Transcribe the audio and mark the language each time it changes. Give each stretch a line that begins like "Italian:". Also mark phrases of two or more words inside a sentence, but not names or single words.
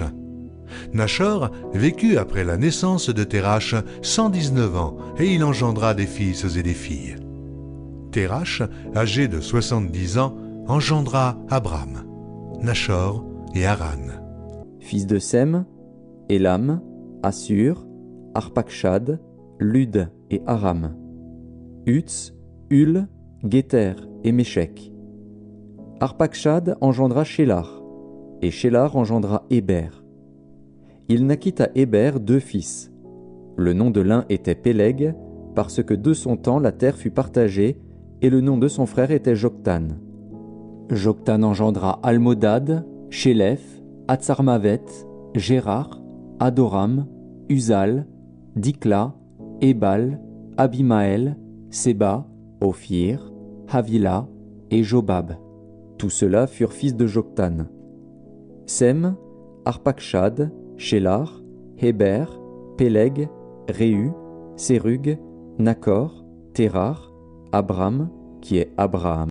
French: Nachor vécut après la naissance de Térach 119 ans, et il engendra des fils et des filles. Térach, âgé de 70 ans, engendra Abram, Nachor et Haran. Fils de Sem, Élam, Assur, Arpachshad, Lud et Aram. Uts, Hul, Guéter et Méchec. Arpachshad engendra Shélar, et Shélar engendra Héber. Il naquit à Héber 2 fils. Le nom de l'un était Péleg, parce que de son temps la terre fut partagée, et le nom de son frère était Joktan. Joktan engendra Almodad, Shélef, Hatsarmavet, Gérar, Adoram, Uzal, Dikla, Ébal, Abimaël, Séba, Ophir, Havila et Jobab. Tous ceux-là furent fils de Joktan. Sem, Arpachshad, Shélar, Héber, Péleg, Réu, Sérug, Nakor, Térar, Abram, qui est Abraham.